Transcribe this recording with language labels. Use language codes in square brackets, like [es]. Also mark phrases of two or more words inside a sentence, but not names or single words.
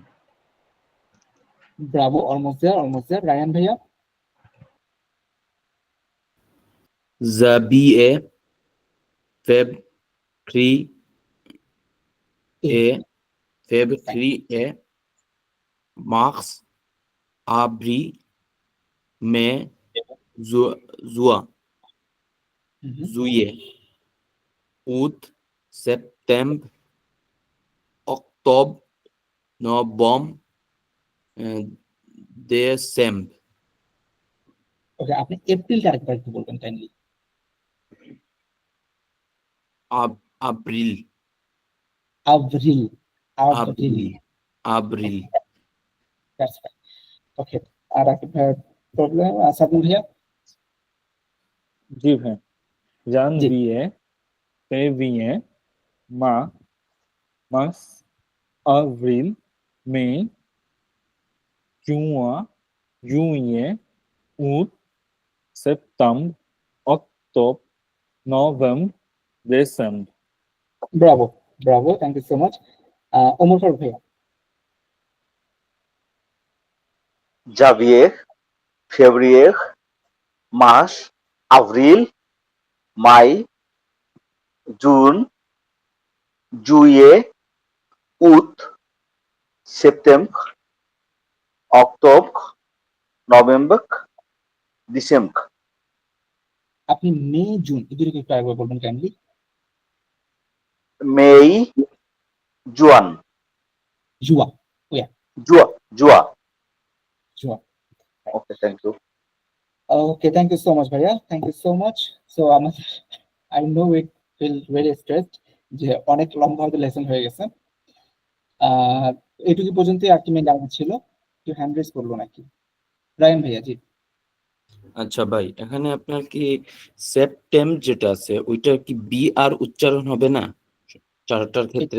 [bn] ব্রাভো, [en] almost there, almost there. [bn] রায়ান ভাইয়া। [fr] জাবিয়ে, février, mars, avril, mai, juin, juillet, août, septembre, octobre, novembre, décembre. [bn] ওকে, আপনি এপ্রিলটা আরেকবার একটু বলবেন কাইন্ডলি। [fr] Avril, avril, avril, avril. [en] that's fine. [bn] ওকে, আর একটা প্রবলেম সাবিন ভাইয়া। জি ভাই, [fr] janvier, février, mars, avril, mai, juin, juillet, août, septembre, octobre, novembre, décembre. [bn] ব্রাভো, ব্রাভো, [en] thank you so much. [bn] ওমর ফারুক ভাইয়া। [fr] janvier, février, mars, avril, mai, june, juillet, août, septembre, octobre, [en] november, december. [bn] আপনি মে জুন এই দুটোকে একটু আরেকবার বলবেন কাইন্ডলি। [fr] May, জুয়ান, জুয়া, yeah, juin, juin. জুয়া। [bn] ওকে, [en] thank you. Okay, thank you so much, ভাইয়া, thank you so much. [bn] So আমাদের, [en] I know it feel very stressed [bn] যে অনেক লম্বা হয়তো লেসন হয়ে গেছে। এটুকু পর্যন্ত আর কি [en] main doubt [bn] ছিল, কেউ [en] hand raise [bn] করলো নাকি? রায়ন ভাইয়া, জি। আচ্ছা ভাই, এখানে আপনার কি সেপ্টেম যেটা আছে ওইটা কি বি আর উচ্চারণ হবে না চারটার ক্ষেত্রে?